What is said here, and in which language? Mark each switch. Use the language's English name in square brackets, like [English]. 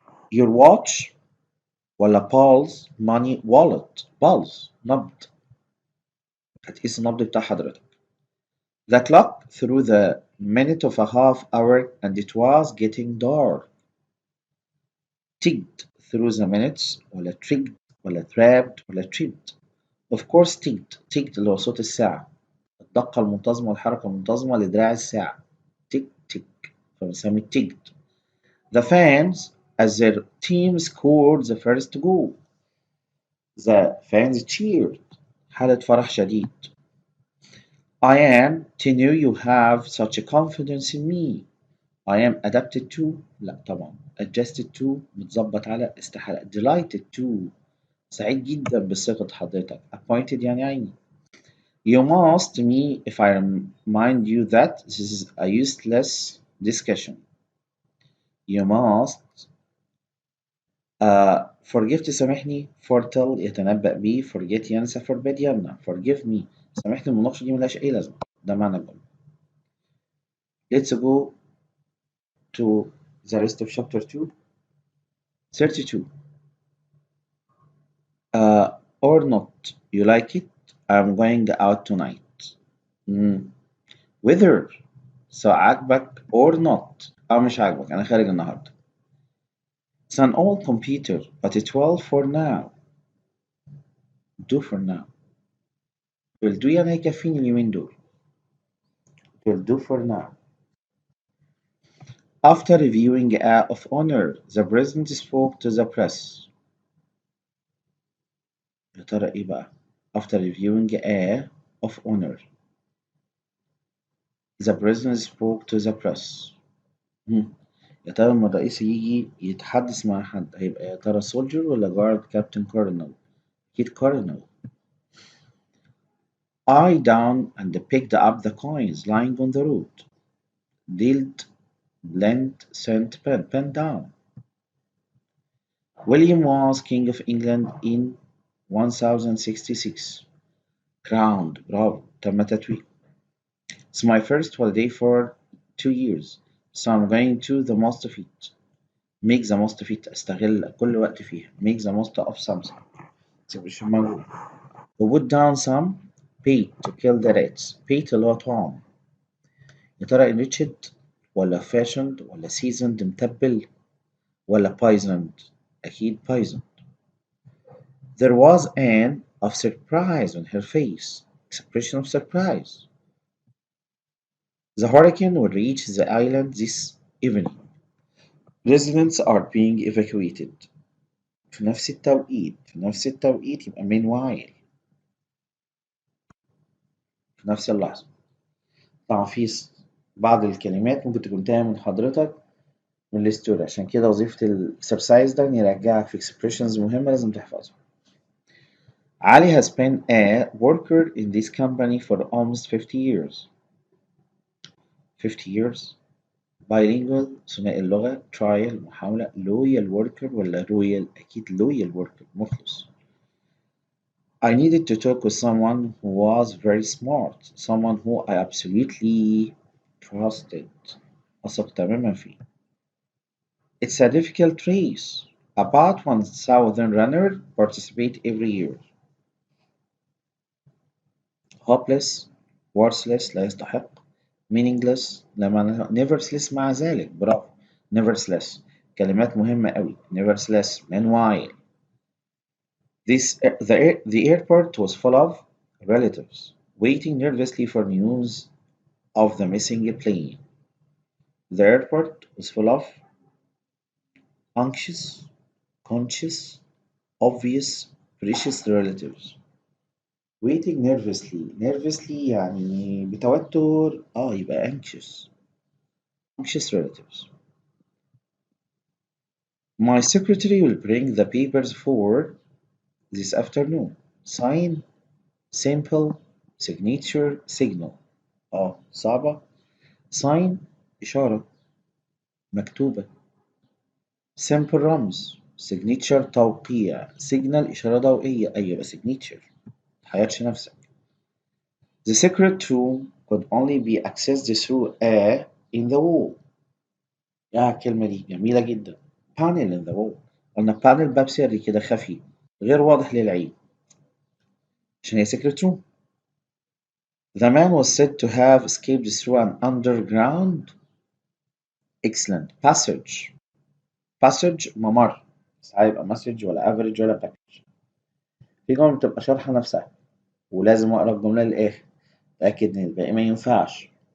[English] Your watch [Arabic] ولا [English] pulse money wallet pulse [Arabic] نبض هتقيس النبض بتاع حضرتك. [English] The clock through the minute of a half hour and it was getting dark. Ticked through the minutes ولا tricked ولا trapped ولا tripped. Of course ticked [Arabic] اللي هو صوت الساعة. الدقة المنتظمة والحركة المنتظمة لدراع الساعة تك تك فبنسميه [English] ticked The fans as their team scored the first goal. The fans cheered. [Arabic] حالة فرح شديد. [English] I am to know you have such a confidence in me. I am adapted to [Arabic] لا طبعا [English] adjusted to [Arabic] متظبط على استحالة [English] delighted to [Arabic] سعيد جدا بثقة حضرتك appointed يعني عيني. [English] You must me if I remind you that this is a useless discussion. You must forgive [Arabic] تسامحني foretell يتنبأ بيه forget ينسى forbid يمنع [English] forgive me [Arabic] سامحني المناقشة دي ملهاش أي لازمة ده معنى الجملة. [English] Let's go to the rest of chapter 2. 32. Or not. You like it? I'm going out tonight. Whether [Arabic] عاجبك [English] or not [Arabic] أو مش عاجبك أنا خارج النهاردة. [English] It's an old computer but it will for now. Do for now. Will do [Arabic] يعني هيكفيني اليومين دول. [English] It will do for now. After reviewing a of honor, the president spoke to the press. [Arabic] يا ترى إيه بقى؟ [English] After reviewing a of honor, the president spoke to the press. [Arabic] يا ترى لما الرئيس يجي يتحدث مع حد هيبقى يا ترى soldier ولا [English] guard captain colonel؟ [Arabic] أكيد colonel. [English] I down and picked up the coins lying on the road. Dealt, lent, sent, pen down. William was king of England in 1066. Crowned, bravo, [Arabic] تم تتويج. [English] It's my first holiday for 2 years, so I'm going to the most of it. Make the most of it [Arabic] استغل كل وقت فيها. [English] Make the most of something. [Arabic] مش موجود. [English] To put down some bait to kill the rats. [Arabic] Bait اللي هو طعام. يا ترى [English] enriched [Arabic] ولا [English] fashioned [Arabic] ولا [English] seasoned [Arabic] متبل ولا [English] poisoned؟ [Arabic] أكيد poisoned. [English] There was an of surprise on her face. Expression of surprise. The hurricane will reach the island this evening. Residents are being evacuated. [Arabic] في نفس التوقيت يبقى meanwhile في نفس اللحظة. طبعا في بعض الكلمات ممكن تكون تايهة من حضرتك من الستوري عشان كده وظيفة الاكسرسايز ده إن يرجعك في expressions مهمة لازم تحفظها. [English] Ali has been a worker in this company for almost 50 years. 50 years. Bilingual [Arabic] ثنائي اللغة [English] trial محاولة loyal worker ولا royal [Arabic] أكيد [English] loyal worker مخلص. I needed to talk with someone who was very smart, someone who I absolutely trusted. [Arabic] أثق تماما فيه. [English] It's a difficult race. About 1,000 runners participate every year. Hopeless, worthless [Arabic] لا يستحق. Meaningless لما nevertheless مع ذلك برافو. Nevertheless كلمات مهمة أوي. [English] Nevertheless meanwhile. The airport was full of relatives waiting nervously for news of the missing plane. The airport was full of anxious, conscious, obvious, precious relatives. Waiting nervously [Arabic] يعني بتوتر يبقى [English] anxious relatives. My secretary will bring the papers forward this afternoon. Sign, simple, signature, signal. صعبة. Sign [Arabic] إشارة مكتوبة. Simple رمز. Signature توقيع. Signal إشارة ضوئية. يبقى signature. متحيرش نفسك. [English] The secret room could only be accessed through a in the wall. [Arabic] الكلمة دي جميلة جدا. [English] Panel in the wall. [Arabic] قلنا panel باب سري كده خفي غير واضح للعين عشان هي [English] secret room. The man was said to have escaped through an underground excellent passage. [Arabic] Passage ممر. بس هيبقى مسج ولا [English] average [Arabic] ولا [English] package. [Arabic] في جملة بتبقى شارحة نفسها ولازم أقرأ الجملة للآخر. أتأكد إن الباقي ما ينفعش.